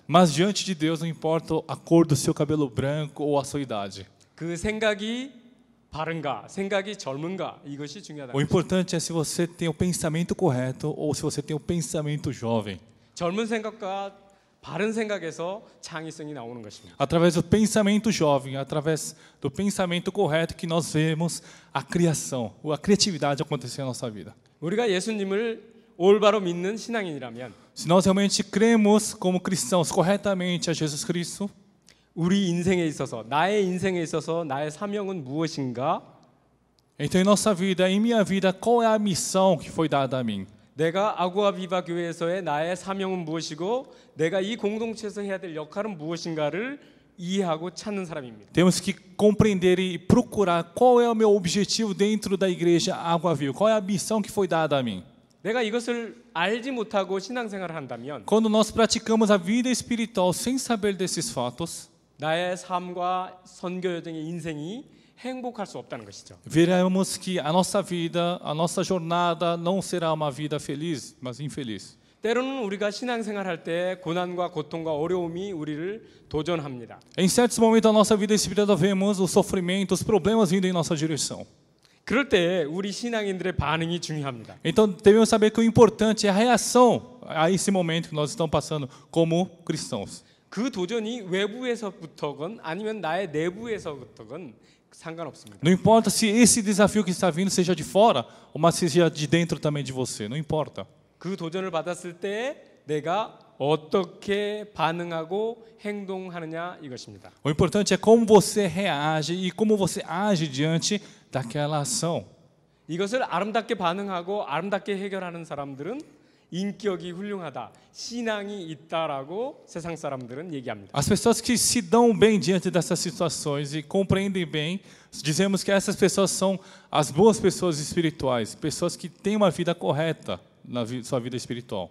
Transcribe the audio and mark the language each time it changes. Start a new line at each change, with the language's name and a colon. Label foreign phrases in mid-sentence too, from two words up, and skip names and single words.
Portuguese: Mas diante de Deus não importa a cor do seu cabelo branco ou a sua idade.
Korean: 그 생각이 바른가, 생각이 젊은가 이것이 중요하다.
Portuguese: O importante é se você tem o pensamento correto ou se você tem o pensamento jovem.
Korean: 젊은 생각과 바른 생각에서 창의성이 나오는 것입니다.
Portuguese: Através do pensamento jovem, através do pensamento correto que nós vemos a criação, a criatividade acontecer na nossa vida.
Korean: 우리가 예수님을 올바로 믿는 신앙인이라면
Portuguese: Se nós realmente cremos como cristãos corretamente a Jesus Cristo,
Korean: 우리 인생에 있어서 나의 인생에 있어서 나의 사명은 무엇인가?
Portuguese: então em nossa vida, em minha vida, qual é a missão que foi dada a mim?
Korean: 내가 아구아 비바 교회에서의 나의 사명은 무엇이고 내가 이 공동체에서 해야 될 역할은 무엇인가를 이해하고 찾는 사람입니다.
Portuguese: Temos que compreender e procurar qual é o meu objetivo dentro da igreja Água Viva, qual é a missão que foi dada a mim.
Korean: 내가 이것을 알지 못하고 신앙생활을 한다면
Portuguese: Quando nós praticamos a vida espiritual sem saber desses fatos,
Korean: 나의 삶과 선교 여정의 인생이 행복할 수 없다는 것이죠.
Portuguese: veremos que a nossa vida, a nossa jornada não será uma vida feliz, mas infeliz.
Korean: 때로는 우리가 신앙생활할 때 고난과 고통과 어려움이 우리를 도전합니다.
Portuguese: Em certos momentos da nossa vida espiritual vemos o sofrimento, os problemas vindo em nossa direção.
Korean: 그럴 때 우리 신앙인들의 반응이 중요합니다.
Portuguese: Então devemos saber que o importante é a reação a esse momento que nós estamos passando como cristãos.
Korean: 그 도전이 외부에서부터건 아니면 나의 내부에서부터건 상관없습니다.
Portuguese: Não importa se esse desafio que está vindo seja de fora ou mas seja de dentro também de você, não importa.
Korean: 그 도전을 받았을 때 내가 어떻게 반응하고 행동하느냐 이것입니다.
Portuguese: O importante é como você reage e como você age diante daquela ação.
Korean: 이것을 아름답게 반응하고 아름답게 해결하는 사람들은 인격이 훌륭하다, 신앙이 있다라고 세상 사람들은 얘기합니다.
Portuguese: As pessoas que se dão bem diante dessas situações e compreendem bem, dizemos que essas pessoas são as boas pessoas espirituais, pessoas que têm uma vida correta na sua vida espiritual.